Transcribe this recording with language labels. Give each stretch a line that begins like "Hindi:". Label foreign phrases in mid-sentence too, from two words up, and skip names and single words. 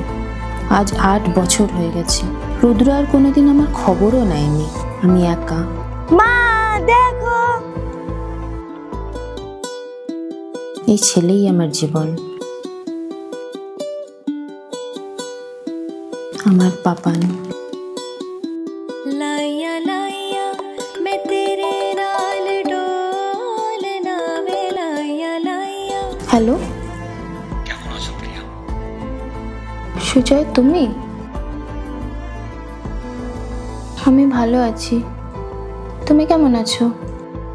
Bangla: আজ 8 বছর হয়ে গেছে। রুদ্র আর কোনোদিন আমার খবরও নেয়নি। আমি একা। মা দেখো, এই ছেলেই আমার জীবন, আমার পাপান।
Punjabi: ਲਾਇਆ ਲਾਇਆ ਮੈਂ ਤੇਰੇ ਨਾਲ ਢੋਲਣਾ ਵੇ ਲਾਇਆ ਲਾਇਆ।
Bangla: হ্যালো, সুজয় তুমি? আমি ভালো আছি। তুমি কেমন আছো?